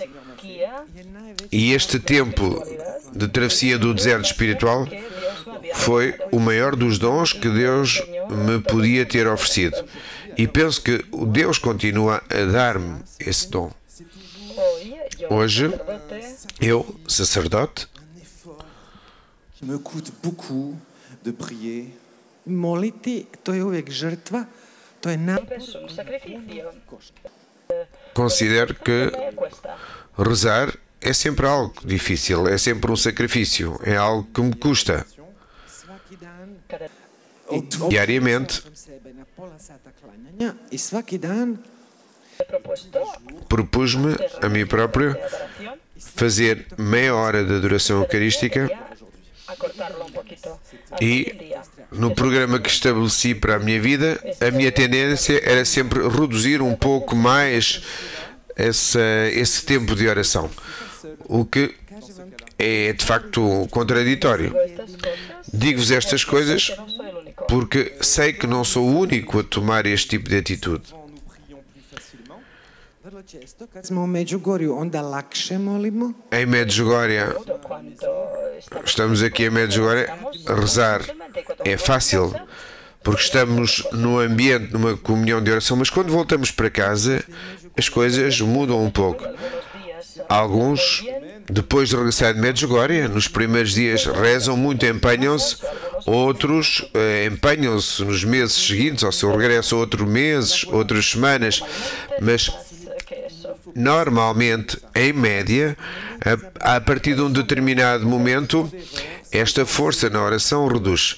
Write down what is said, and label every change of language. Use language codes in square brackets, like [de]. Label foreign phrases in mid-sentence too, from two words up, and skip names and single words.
[pt] E este tempo de travessia do deserto espiritual foi o maior dos dons que Deus me podia ter oferecido. E penso que Deus continua a dar-me esse dom. Hoje, eu, sacerdote, [fr] me coûte beaucoup de prier. [hr] Moliti, to je uvijek žrtva, to je [pt] considero que rezar é sempre algo difícil, é sempre um sacrifício, é algo que me custa. Diariamente, [hr] i svaki dan [pt] propus-me a mim próprio fazer meia hora de adoração eucarística e no programa que estabeleci para a minha vida, a minha tendência era sempre reduzir um pouco mais esse tempo de oração, o que é de facto contraditório. Digo-vos estas coisas porque sei que não sou o único a tomar este tipo de atitude. [hr] kad smo u Međugorju, onda lakše molimo. [pt] Em Medjugorje, estamos aqui em Medjugorje, rezar é fácil, porque estamos num ambiente, numa comunhão de oração, mas quando voltamos para casa, as coisas mudam um pouco. Alguns, depois de regressar de Medjugorje, nos primeiros dias rezam muito, empenham-se, outros empenham-se nos meses seguintes, ao seu regresso, outros meses, outras semanas, mas normalmente, em média, a partir de um determinado momento, esta força na oração reduz.